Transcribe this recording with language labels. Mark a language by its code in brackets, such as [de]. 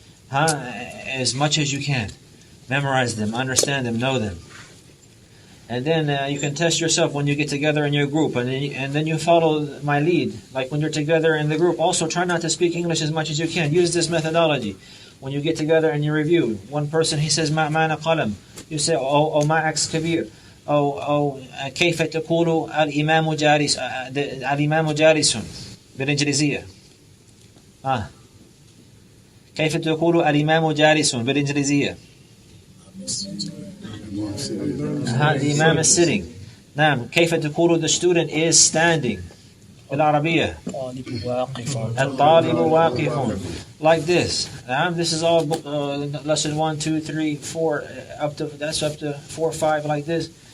[en] As much as you can. Memorize them, understand them, know them. And then you can test yourself when you get together in your group, and then you follow my lead. Like when you're together in the group, also try not to speak English as much as you can. Use this methodology. When you get together and you review, one person, he says, [ar] ما معنى قلم. [en] You say, [ar] أو ما عكس كبير. أو كيف تقول الإمام جالس الإمام جالس بالإنجليزية. كيف تقول الإمام جالس بالإنجليزية. [en] The Imam is sitting. نعم. [ar] كيف تقول [en] the student is standing [ar] بالعربية. الطالب واقف. [en] Like this. This is all lesson 1, 2, 3, 4 up to 4, 5 like this.